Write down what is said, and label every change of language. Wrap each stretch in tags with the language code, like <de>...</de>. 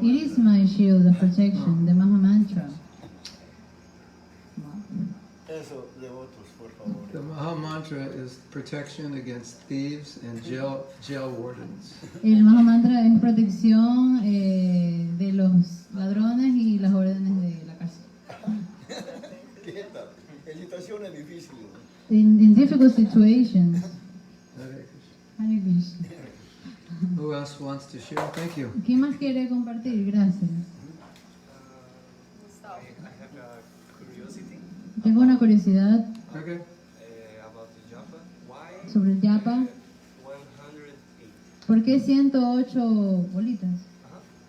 <en>it is my shield of protection, the Maha Mantra.</en> <es>Eso, devotos, por favor.</es> <en>The Maha Mantra is protection against thieves and jail wardens.</en> <es>El Maha Mantra es protección de los ladrones y las órdenes de la cárcel. ¿Qué tal? En situaciones difíciles.</es> <en>In difficult situations.</en> <sa>Hare Hare Krishna.</sa> <en>Krishna. Who else wants to share? Thank you.</en> <es>¿Quién más quiere compartir? Gracias. Gustavo.</es> <en>I have a curiosity</en> <es>Tengo una curiosidad</es> <en>Okay. about the Japa. Why</en> <es>sobre el Japa.</es> <en>108?</en> <es>¿Por qué 108 bolitas? Ajá.</es>